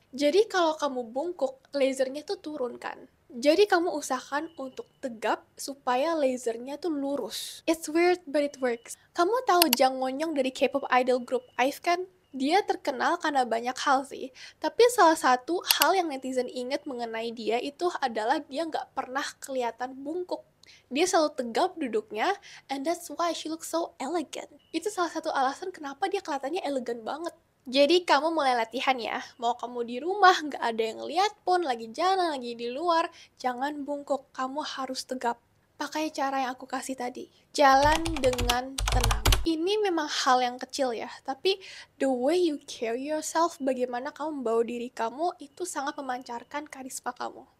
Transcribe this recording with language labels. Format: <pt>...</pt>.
<id>Jadi kalau kamu bungkuk, lasernya tuh turun kan. Jadi kamu usahakan untuk tegap supaya lasernya tuh lurus.</id> <en>It's weird but it works.</en> <id>Kamu tahu Jang Won-young dari K-pop idol group IVE kan? Dia terkenal karena banyak hal sih. Tapi salah satu hal yang netizen ingat mengenai dia itu adalah dia nggak pernah kelihatan bungkuk. Dia selalu tegap duduknya,</id> <en>and that's why she looks so elegant.</en> <id>Itu salah satu alasan kenapa dia kelihatannya elegan banget. Jadi kamu mulai latihan ya, mau kamu di rumah, nggak ada yang lihat pun, lagi jalan, lagi di luar, jangan bungkuk, kamu harus tegap. Pakai cara yang aku kasih tadi, jalan dengan tenang. Ini memang hal yang kecil ya, tapi</id> <en>the way you carry yourself,</en> <id>bagaimana kamu membawa diri kamu, itu sangat memancarkan karisma kamu.</id>